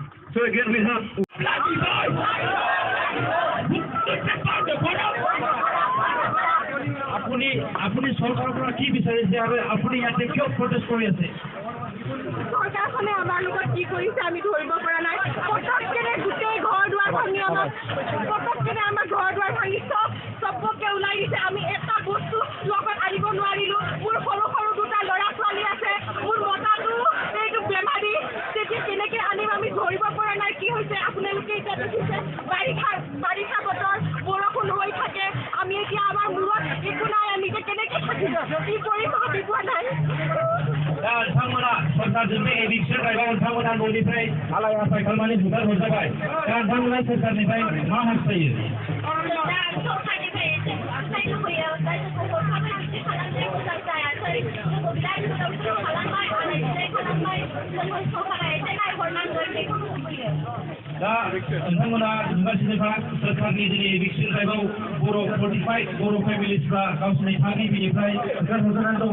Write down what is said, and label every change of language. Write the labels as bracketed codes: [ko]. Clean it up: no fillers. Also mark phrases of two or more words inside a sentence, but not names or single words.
[en] So again we have [as] আপুনি চৰকাৰৰ পৰা কি বিচাৰিছে আৰু আপুনি ইয়াতে কিয় প্ৰটেষ্ট কৰি আছে? চৰকাৰখনে আমাৰ লগত কি কৰিছে আমি ধৰিব পৰা নাই। পটককেনে গোটেই ঘৰ দুৱাৰ ভাঙি আমাৰ ঘৰ দুৱাৰ ভাঙি চবকে ওলাই দিছে। আমি এটা বস্তু লগত আনিব নোৱাৰিলোঁ। মোৰ সৰু সৰু দুটা ল'ৰা ছোৱালী আছে, মোৰ মতাটো এইটো বেমাৰী, তেতিয়া কেনেকৈ আনিম আমি ধৰিব পৰা নাই। কি হৈছে আপোনালোকে এতিয়া দেখিছে, বাৰিষা বতৰ, বৰষুণ হৈ থাকে। আমি এতিয়া আমাৰ মূৰত একো নাই, আমি এতিয়া কেনেকৈ থাকিব কি কৰিম ভাবি পোৱা নাই। [brx] नोंथांमोना सरकारजोंनो एडिक्शन रायबा नोंथांमोना न'निफ्राय आलाय आसाय खालामनानै बुगार हरजाबाय। दा नोंथांमोना सरकारनिफ्राय मा हास्थायो? दा नोंथांमोना नुगासिनोखा सरकारनि दिनै एडिक्शन रायबाव बर' 45 बर' फेमिलिसफ्रा गावसोरनि थागिबिनिफ्राय बुगार हरजानानै दङ।